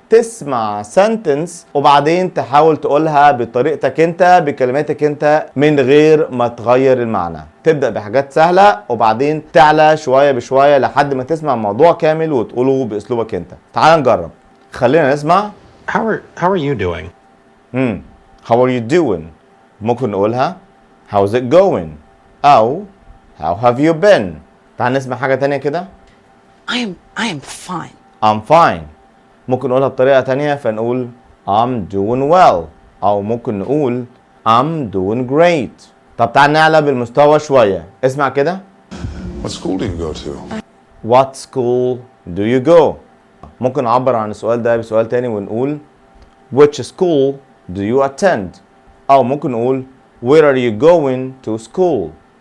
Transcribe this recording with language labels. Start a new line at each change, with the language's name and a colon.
Arabic: تسمع سنتنس وبعدين تحاول تقولها بطريقتك انت بكلماتك انت من غير ما تغير المعنى. تبدأ بحاجات سهلة وبعدين تعلى شوية بشوية لحد ما تسمع الموضوع كامل وتقوله باسلوبك انت. تعال نجرب، خلينا نسمع.
English: how are you doing? how are you doing.
Arabic: ممكن نقولها
English: how's it going
Arabic: أو
English: how have you been.
Arabic: تعال نسمع حاجة تانية كده.
English: I am fine. I'm fine.
Arabic: ممكن نقولها بطريقة تانية فنقول
English: I'm doing well
Arabic: أو ممكن نقول
English: I'm doing great.
Arabic: طب تعال نعلى بالمستوى شوية. اسمع كده.
English: What school do you go to? What school do you go.
Arabic: ممكن نعبر عن السؤال ده بسؤال تاني ونقول
English: Which school do you attend.
Arabic: أو ممكن نقول
English: Where are you going to school.